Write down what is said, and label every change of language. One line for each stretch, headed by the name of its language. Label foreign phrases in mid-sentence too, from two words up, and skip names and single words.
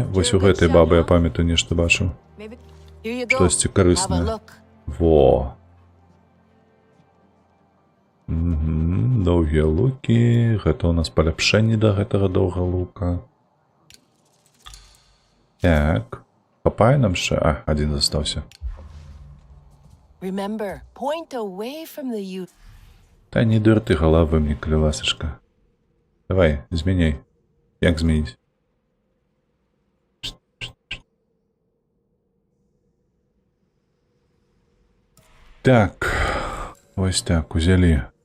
Belarusian: Вось у гэтай бабы, я памятаю, нешта бачыў. Штосьці карыснае. Во. Доўгія лукі. Гэта у нас паляпшэнне да гэтага доўга лука. Так. Хапае нам ще? А, один застаўся.
English: Remember, point away from the youth.
Belarusian: Та не дурты галавы мне, калявасачка. Давай, змяняй. Як змяніць? Так. Вось так, узялі.